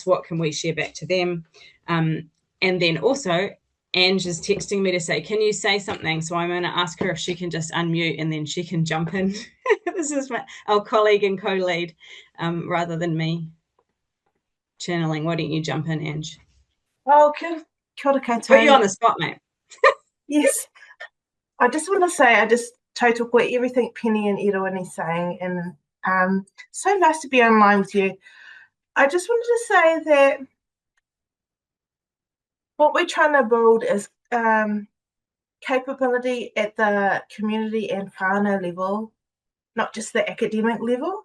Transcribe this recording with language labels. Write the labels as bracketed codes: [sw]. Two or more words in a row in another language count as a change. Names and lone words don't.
[en] What can we share back to them? And then also, Ange is texting me to say, can you say something? So I'm going to ask her if she can just unmute and then she can jump in. This is our colleague and co-lead rather than me channeling. Why don't you jump in, Ange? [mi] Oh, kia ora koutou. [en] Put you on the spot, mate. Yes. I just want to say, I just total quit everything Penny and Eruini saying, and so nice to be online with you. I just wanted to say that what we're trying to build is capability at the community and whānau level, not just the academic level.